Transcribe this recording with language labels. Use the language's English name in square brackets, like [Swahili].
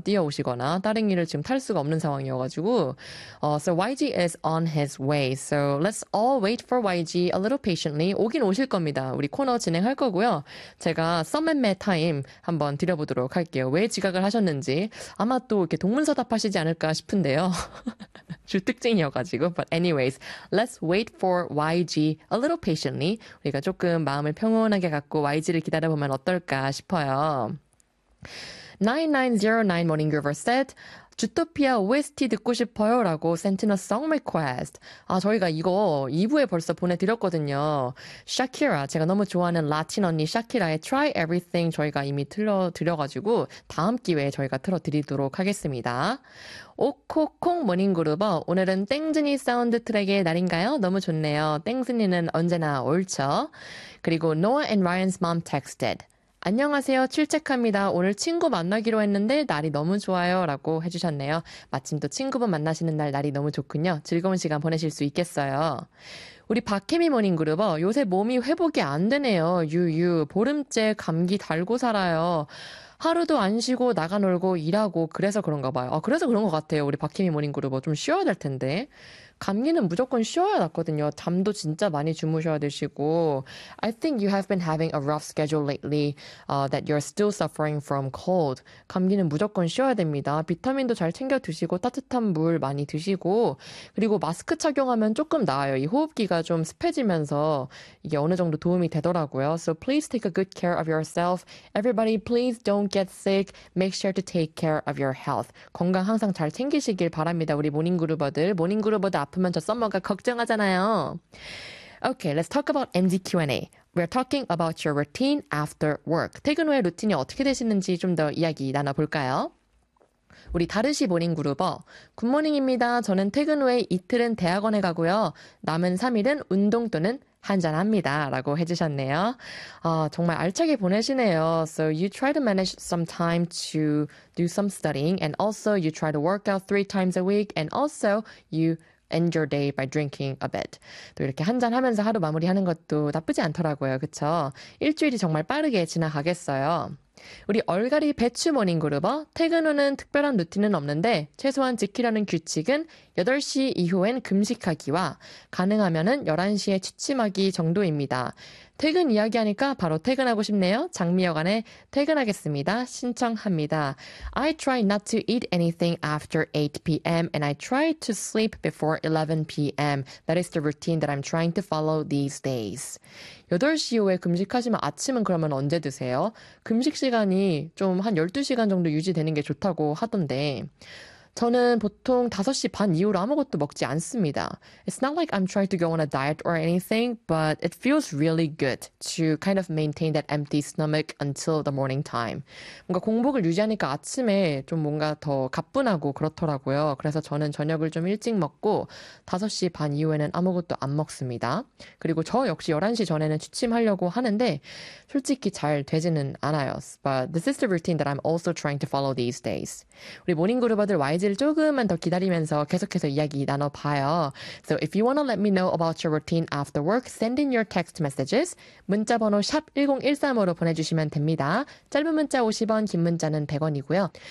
[Korean] 뛰어오시거나 따릉이를 지금 탈 수가 없는 상황이어가지고 [English] So YG is on his way. So let's all wait for YG a little patiently. [Korean] 오긴 오실 겁니다. 우리 코너 진행할 거고요. 제가 썸앤매 타임 한번 드려보도록 할게요. 왜 지각을 하셨는지 아마 또 이렇게 동문서답 하시지 않을까 싶은데요. 주특징이어가지고 [English] But anyways, let's wait for YG a little patiently. [Korean] 우리가 조금 마음을 평온하게 갖고 YG를 기다려보면 어떨까 싶어요. [English] 9909 Morning Groover said, [Korean] 주토피아 OST 듣고 싶어요 라고 [English] Sentinel Song Request. [Korean] 아 저희가 이거 2부에 벌써 보내드렸거든요. Shakira, 제가 너무 좋아하는 라틴 언니 Shakira의 Try Everything 저희가 이미 틀어드려가지고 다음 기회에 저희가 틀어드리도록 하겠습니다. 오코콩 모닝그루버, 오늘은 땡즈니 사운드 트랙의 날인가요? 너무 좋네요. 땡즈니는 언제나 옳죠. 그리고 [English] Noah and Ryan's mom texted. [Korean] 안녕하세요. 출첵합니다. 오늘 친구 만나기로 했는데 날이 너무 좋아요. 라고 해주셨네요. 마침 또 친구분 만나시는 날 날이 너무 좋군요. 즐거운 시간 보내실 수 있겠어요. 우리 박혜미 모닝그루버, 요새 몸이 회복이 안 되네요. 유유, 보름째 감기 달고 살아요. 하루도 안 쉬고 나가 놀고 일하고 그래서 그런가 봐요. 아 그래서 그런 것 같아요. 우리 박혜미 모닝그루버 좀 쉬어야 될 텐데. 감기는 무조건 쉬어야 낫거든요. 잠도 진짜 많이 주무셔야 되시고 [English] I think you have been having a rough schedule lately that you're still suffering from cold. [Korean] 감기는 무조건 쉬어야 됩니다. 비타민도 잘 챙겨 드시고 따뜻한 물 많이 드시고 그리고 마스크 착용하면 조금 나아요. 이 호흡기가 좀 습해지면서 이게 어느 정도 도움이 되더라고요. [English] So please take a good care of yourself. Everybody please don't get sick. Make sure to take care of your health. [Korean] 건강 항상 잘 챙기시길 바랍니다. 우리 모닝그루버들. 모닝그루버들 아프면 저 썸머가 걱정하잖아요. [English] Okay, let's talk about MG Q&A. We're talking about your routine after work. [Korean] 퇴근 후에 루틴이 어떻게 되시는지 좀 더 이야기 나눠볼까요? 우리 다르시 모닝그루버, 굿모닝입니다. 저는 퇴근 후에 이틀은 대학원에 가고요. 남은 3일은 운동 또는 한잔합니다. 라고 해주셨네요. 정말 알차게 보내시네요. [English] So you try to manage some time to do some studying and also you try to work out 3 times a week and also you end your day by drinking a bit. [Korean] 또 이렇게 한잔하면서 하루 마무리하는 것도 나쁘지 않더라고요. 그쵸? 일주일이 정말 빠르게 지나가겠어요. 우리 얼갈이 배추 모닝 그룹어 퇴근 후는 특별한 루틴은 없는데 최소한 지키려는 규칙은 8시 이후엔 금식하기와 가능하면은 11시에 취침하기 정도입니다. 퇴근 이야기하니까 바로 퇴근하고 싶네요. 장미여관에 퇴근하겠습니다. 신청합니다. [English] I try not to eat anything after 8 p.m. and I try to sleep before 11 p.m. That is the routine that I'm trying to follow these days. [Korean] 8시 이후에 금식하시면 아침은 그러면 언제 드세요? 금식 시간이 좀한 12시간 정도 유지되는 게 좋다고 하던데. 저는 보통 5시 반 이후로 아무것도 먹지 않습니다. [English] It's not like I'm trying to go on a diet or anything, but it feels really good to kind of maintain that empty stomach until the morning time. [Korean] 뭔가 공복을 유지하니까 아침에 좀 뭔가 더 가뿐하고 그렇더라고요. 그래서 저는 저녁을 좀 일찍 먹고 5시 반 이후에는 아무것도 안 먹습니다. 그리고 저 역시 11시 전에는 취침하려고 하는데 솔직히 잘 되지는 않아요. [English] But this is the routine that I'm also trying to follow these days. [Korean] 우리 모닝그룹들 와이 조금만 더 기다리면서 계속해서 이야기 나눠봐요. [English] So if you wanna let me know about your routine after work, send in your text messages. [Korean] 문자번호 샵 1013으로 보내주시면 됩니다. 짧은 문자 50원, 긴 문자는 100원이고요.